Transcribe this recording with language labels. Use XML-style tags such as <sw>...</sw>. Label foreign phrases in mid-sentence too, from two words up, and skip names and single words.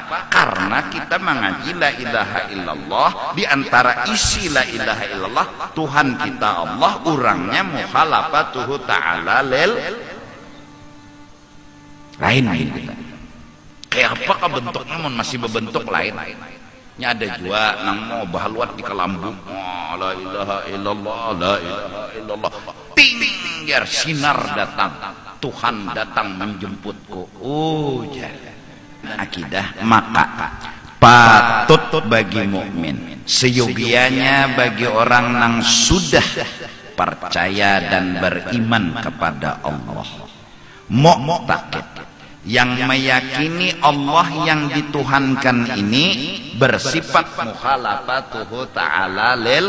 <bjn>Karena kita mengaji</bjn> <ar>la ilaha illallah,</ar> <bjn>di antara isi</bjn> <ar>la ilaha illallah</ar> <bjn>Tuhan kita Allah, urangnya</bjn> <ar>mukhalafatuhu ta'ala lil</ar> <bjn>lain kita. Kayak apakah bentuknya masih berbentuk lain? Nya ada juga nang mau bahaluat di kelambung.</bjn> <ar>La ilaha illallah, la ilaha illallah.</ar> <id>Ting biar sinar datang, Tuhan datang menjemputku. Akidah maka patut bagi mukmin, seyogianya bagi orang yang sudah percaya dan beriman kepada Allah, mu'taqid, yang meyakini Allah yang dituhankan ini bersifat</id> <ar>mukhalafatuhu ta'ala lil.</ar>